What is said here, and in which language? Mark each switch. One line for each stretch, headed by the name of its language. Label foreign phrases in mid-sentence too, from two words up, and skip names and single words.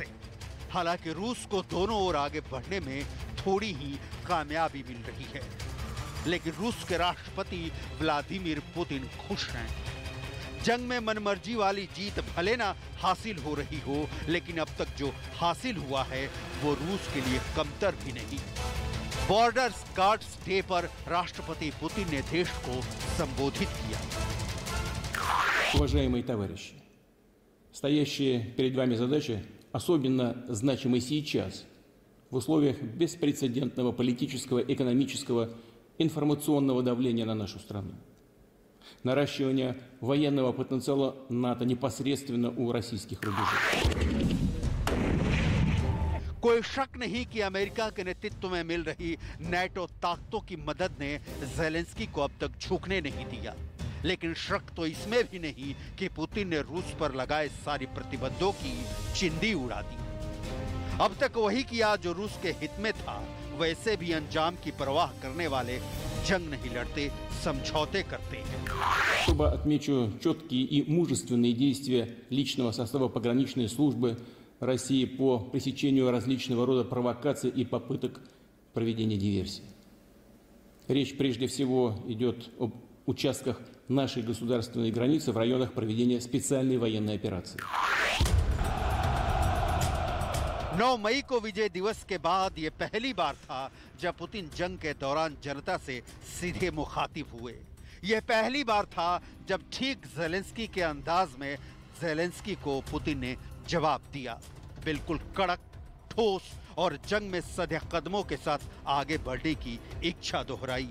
Hindi: हालांकि रूस को दोनों ओर आगे बढ़ने में थोड़ी ही कामयाबी मिल रही है, लेकिन रूस के राष्ट्रपति व्लादिमीर पुतिन खुश हैं। जंग में मनमर्जी वाली जीत भले ना हासिल हो रही हो, लेकिन अब तक जो हासिल हुआ है वो रूस के लिए कमतर भी नहीं। बॉर्डर्स गार्ड्स डे पर राष्ट्रपति पुतिन ने देश को संबोधित किया।
Russian: Уважаемые товарищи, стоящие перед вами задачи особенно значимы сейчас, в условиях беспрецедентного политического, экономического, информационного давления на нашу страну. Наращивание военного потенциала НАТО непосредственно у российских рубежей.
Hindi: कोई शक नहीं कि अमेरिका के नेतृत्व में मिल रही नेटो ताकतों की मदद ने ज़ेलेंस्की को अब तक झुकने नहीं दिया, लेकिन शक तो इसमें भी नहीं कि पुतिन ने रूस पर लगाए सारी प्रतिबंधों की चिंदी उड़ा दी। अब तक वही किया जो रूस के हित में था। वैसे भी अंजाम की परवाह करने वाले जंग नहीं लड़ते, समझौते करते हैं।
Russian: Особо отмечу четкие и мужественные действия личного состава пограничной службы России по пресечению различного рода провокаций и попыток проведения диверсий. Речь прежде всего идет об участках нашей государственной границы в районах проведения специальной военной операции.
Hindi: 9 मई को विजय दिवस के बाद ये पहली बार था जब पुतिन जंग के दौरान जनता से सीधे मुखातिब हुए। यह पहली बार था जब ठीक ज़ेलेंस्की के अंदाज में ज़ेलेंस्की को पुतिन ने जवाब दिया, बिल्कुल कड़क, ठोस और जंग में सधे कदमों के साथ आगे बढ़ने की इच्छा दोहराई।